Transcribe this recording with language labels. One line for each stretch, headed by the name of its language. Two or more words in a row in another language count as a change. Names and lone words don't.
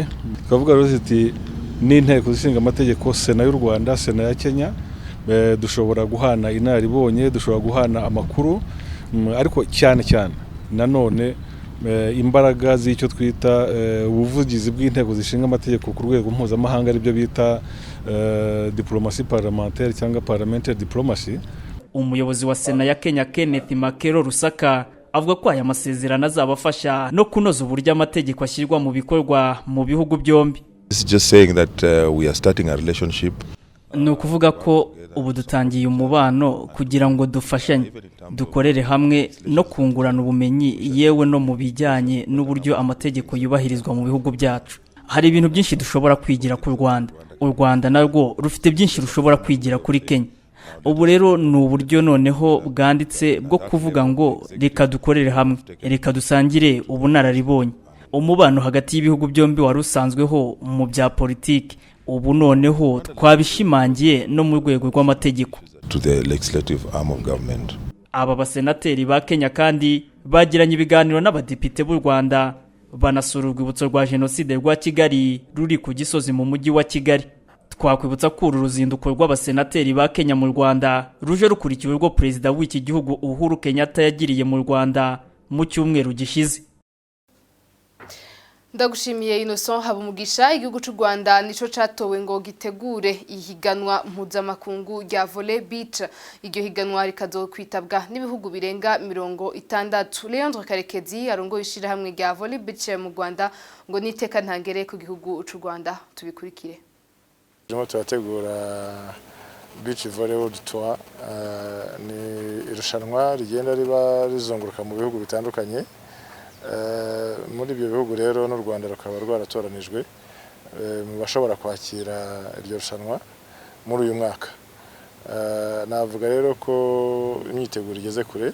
Kinyarwanda: Twavuga rero ati n'inteko zishinga amategeko Sena y'u Rwanda, Sena ya Kenya, dushobora guhana inaribonye, dushobora guhana amakuru, ariko cyane cyane nanone imbaraga z'icyo twita ubuvugizi bw'inteko zishinga amategeko ku rwego mpuzamahanga, aribyo bita
French: diplomatie parlementaire
Kinyarwanda: cyangwa
English: parliamentary diplomacy.
Kinyarwanda: Umuyobozi wa Sena ya Kenya Kenneth Makero Rusaka avuga ko aya masezerano azabafasha no kunoza uburyo amategeko ashyirwa mu bikorwa mu bihugu byombi.
English: It's just saying that we are starting a relationship.
Kinyarwanda: No kuvuga ko ubu dutangiye umubano kugira ngo dufashanye, dukorere hamwe no kungurana ubumenyi yewe no mu bijyanye n'uburyo amategeko yubahirizwa mu bihugu byacu. Hari ibintu byinshi dushobora kwigira ku Rwanda. U Rwanda narwo rufite byinshi rushobora kwigira kuri Kenya. Ubu rero ni uburyo noneho bwanditse bwo kuvuga ngo reka dukorere hamwe, reka dusangire ubunararibonye. umubano hagati y'ibihugu byombi wari usanzweho mu bya politiki ubu noneho twabishimangiye no mu rwego rw'amategeko
English: to the legislative arm of government.
Kinyarwanda: Aba basenateri ba Kenya kandi bagiranye ibiganiro n'abadepite b'u Rwanda banasura urwibutso rwa Jenoside rwa Kigali ruri ku Gisozi mu mujyi wa Kigali. Twakwibutsa ko uru ruzinduko rw'abasenateri ba Kenya mu Rwanda ruje rukurikiwe rwo perezida w'iki gihugu Uhuru Kenyatta yagiriye mu Rwanda mu cyumweru gishize. Ndagushimiye Innocent Habumugisha.
Rundi: Igihugu cy'u Rwanda nico catowe ngo gitegure ihiganwa mpuzamakungu rya
English: volley beach.
Rundi: Iryo higanwa rikazokwitabwa n'ibihugu birenga 60. Leandre Karekezi arongoye ishirahamwe rya
English: volley beach
Rundi: mu Rwanda ngo niteka ntangere ku gihugu cy'u Rwanda. Tubikurikire.
Kinyarwanda: Turategura
English: beach volleyball tour,
Kinyarwanda: ni irushanwa rigenda riba rizunguruka mu bihugu bitandukanye. Muri ibyo bihugu rero n'u Rwanda rukaba rwaratoranijwe mu bashobora kwakira iryo rushanwa muri uyu mwaka. Navuga rero ko imyiteguro igeze kure.